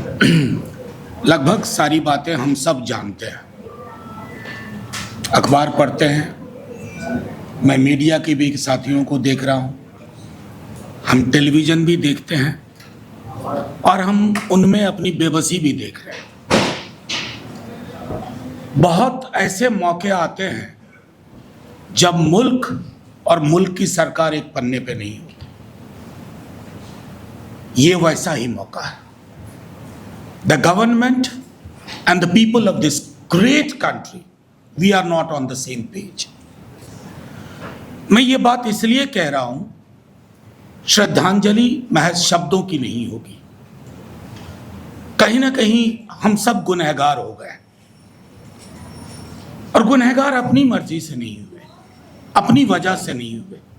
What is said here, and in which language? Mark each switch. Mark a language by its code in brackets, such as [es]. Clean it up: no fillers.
[hi] लगभग सारी बातें हम सब जानते हैं, अखबार पढ़ते हैं, मैं मीडिया के भी साथियों को देख रहा हूँ, हम टेलीविज़न भी देखते हैं और हम उनमें अपनी बेबसी भी देख रहे हैं। बहुत ऐसे मौके आते हैं जब मुल्क और मुल्क की सरकार एक पन्ने पे नहीं होती। ये वैसा ही मौका है। [en] The government and the people of this great country, we are not on the same page. [hi] मैं ये बात इसलिए कह रहा हूं, श्रद्धांजलि महज शब्दों की नहीं होगी। कहीं ना कहीं हम सब गुनहगार हो गए और गुनहगार अपनी मर्जी से नहीं हुए, अपनी वजह से नहीं हुए।